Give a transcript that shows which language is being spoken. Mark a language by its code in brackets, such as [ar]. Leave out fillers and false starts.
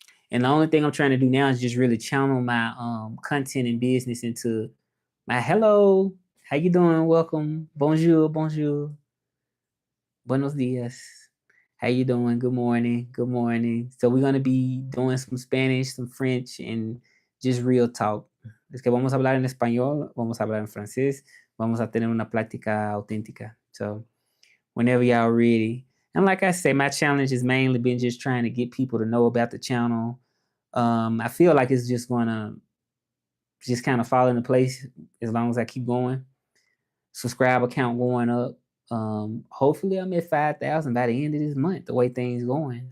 [en] And the only thing I'm trying to do now is just really channel my content and business into my hello. How you doing? Welcome. [fr] Bonjour, bonjour. [es] Buenos dias. [en] How you doing? Good morning. Good morning. So we're gonna be doing some Spanish, some French, and just real talk. [es] Es que vamos a hablar en español, vamos a hablar en francés, vamos a tener una plática auténtica. [en] So whenever y'all ready. And like I say, my challenge has mainly been just trying to get people to know about the channel. I feel like it's just gonna just kind of fall into place as long as I keep going. Subscriber count going up. Hopefully I'm at 5,000 by the end of this month, the way things going.